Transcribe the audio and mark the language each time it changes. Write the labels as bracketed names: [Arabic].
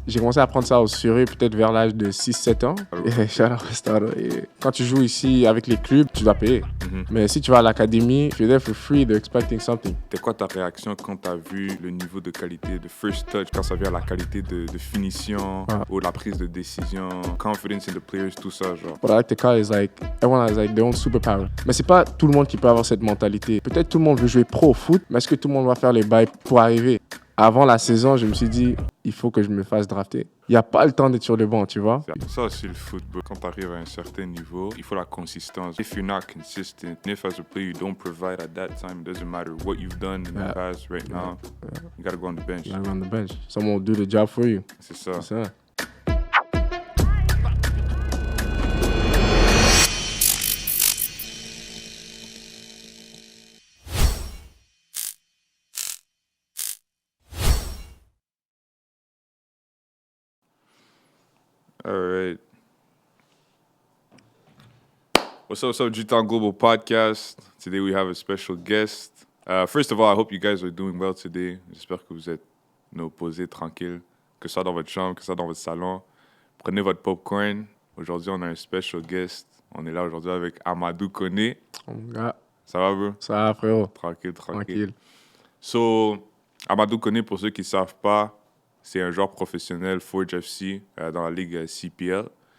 [French] j'ai commencé à prendre ça au sérieux peut-être vers l'âge de 6-7 ans. Et [English] shout out West Ottawa. [French] Et quand tu joues ici avec les clubs, tu dois payer. Mais si tu vas à l'académie, [English] if you're there for free, they're expecting something. [French] C'était quoi ta réaction quand tu as vu le niveau de qualité de [English] first touch, [French] quand ça vient à la qualité de finition ou la prise de décision, [English] confidence in the players, [French] tout ça, genre? [English] What I like to call is like, everyone has like their own superpower. [French] Mais c'est pas tout le monde qui peut avoir cette mentalité. Peut-être tout le monde veut jouer pro au foot, mais est-ce que tout le monde va faire les bails pour arriver? Avant la saison, je me suis dit, il faut que je me fasse drafter. Il n'y a pas le temps d'être sur le banc, tu vois. Ça aussi, le football. Quand tu arrives à un certain niveau, il faut la consistance. [English] If you're not consistent, if as a player you don't provide at that time, it doesn't matter what you've done in the past, right now, you gotta go on the bench. You gotta go on the bench. Someone will do the job for you. [French] C'est ça. C'est ça. [English] All right. What's up, G-Town Global Podcast? Today we have a special guest. First of all, I hope you guys are doing well today. [French] J'espère que vous êtes posés, tranquilles, que ce soit dans votre chambre, que ce soit dans votre salon. Prenez votre popcorn. Aujourd'hui, on a un special guest. On est là aujourd'hui avec Amadou Koné. Ça va, bro? Ça va, frérot. Tranquille. So, Amadou Koné, pour ceux qui ne savent pas, c'est un joueur professionnel Forge FC dans la ligue CPL.